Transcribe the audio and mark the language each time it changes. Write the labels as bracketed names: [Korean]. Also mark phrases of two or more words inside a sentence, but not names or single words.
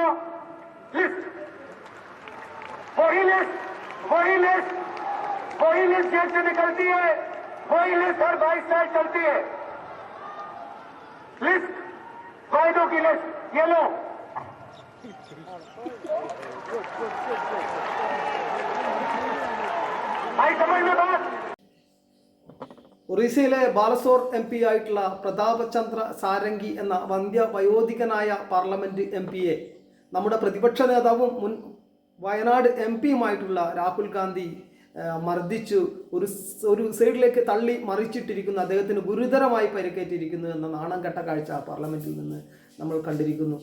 [Hindi] लिस्ट वही लिस्ट जेल से निकलती है, वही लिस्ट हर 22 साल चलती है. लिस्ट फायदों की लिस्ट ये लो. आई समझ में बात. [Malayalam] ഒറീസയിലെ ബാലസോർ MP ആയിട്ടുള്ള പ്രതാപ് ചന്ദ്ര സാരംഗി എന്ന വയോധികനായ പാർലമെന്റ് MP-യെ നമ്മുടെ പ്രതിപക്ഷ നേതാവും മുൻ വയനാട് MP-യുമായിട്ടുള്ള രാഹുൽ ഗാന്ധി മർദ്ദിച്ചു, ഒരു സൈഡിലേക്ക് തള്ളി മറിച്ചിട്ടിരിക്കുന്നു, അദ്ദേഹത്തിന് ഗുരുതരമായി പരിക്കേറ്റിരിക്കുന്നു എന്ന നാണം കെട്ട കാഴ്ച പാർലമെന്റിൽ നിന്ന് നമ്മൾ കണ്ടിരിക്കുന്നു.